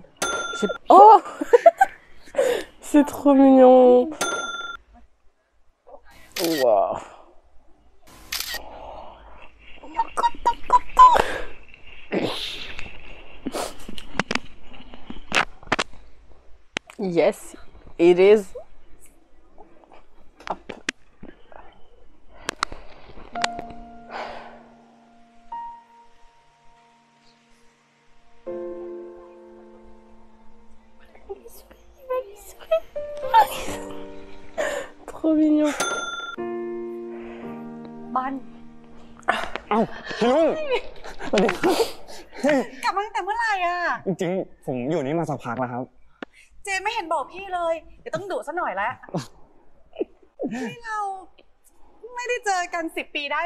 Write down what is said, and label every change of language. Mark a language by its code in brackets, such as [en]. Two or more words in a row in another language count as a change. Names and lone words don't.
[fr] Oh c'est trop mignon. Waouh. [en] Yes, it is. [fr] Hop. Trop mignon. [th] บ้าน เอ้าพี่ลุงสวัสดีครับ กลับมาตั้งแต่เมื่อไหร่อ่ะ จริงๆผมอยู่นี่มาสักพักแล้วครับ เจไม่เห็นบอกพี่เลย เดี๋ยวต้องดุซะหน่อยแล้วนี่เราไม่ได้เจอกัน10 ปีได้ไหม